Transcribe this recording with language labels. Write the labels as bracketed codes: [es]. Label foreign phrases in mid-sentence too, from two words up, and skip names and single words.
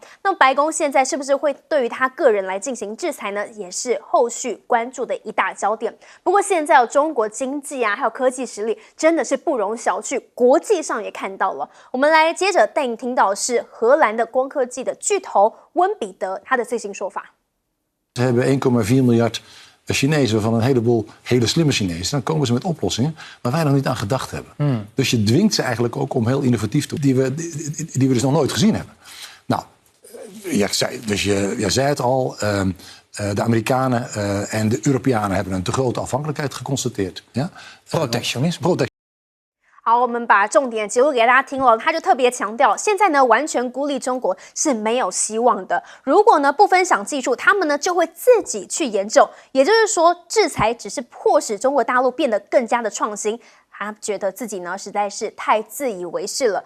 [zh] 那么白宫现在是不是会对于他个人来进行制裁呢？也是后续关注的一大焦点。不过现在中国经济还有科技实力真的是不容小觑，国际上也看到了。我们来接着带你听到的是荷兰的光科技的巨头温比德他的最新说法。 [nl] Ze hebben 1,4 miljard Chinezen van een heleboel hele slimme Chinezen. Dan komen ze met oplossingen waar wij nog niet aan gedacht hebben. Dus je dwingt ze eigenlijk ook om heel innovatief te doen, die we dus nog nooit gezien hebben. Nou, jij zei het al, de Amerikanen en de Europeanen hebben een te grote afhankelijkheid geconstateerd. Ja? Protectionisme. [zh] 好，我们把重点截录给大家听了。他就特别强调，现在呢完全孤立中国是没有希望的。如果呢不分享技术，他们呢就会自己去研究。也就是说，制裁只是迫使中国大陆变得更加的创新。他觉得自己呢实在是太自以为是了。